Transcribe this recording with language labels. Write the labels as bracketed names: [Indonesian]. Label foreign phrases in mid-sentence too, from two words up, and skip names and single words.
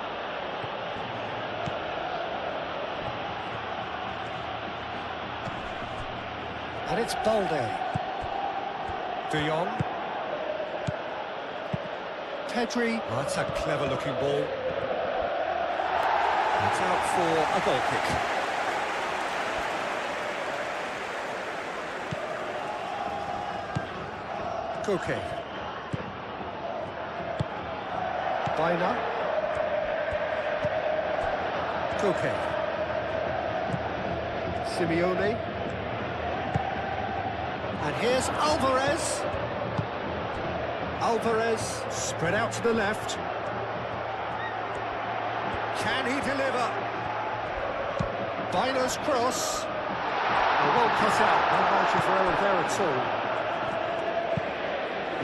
[English] And it's Balde. De Jong. Pedri. Oh, that's a clever looking ball. It's out for a goal kick. Koke. Baina. Koke. Simeone. And here's Alvarez. Alvarez spread out to the left. Can he deliver? Baina's cross. Well cut out, no margin for error there at all.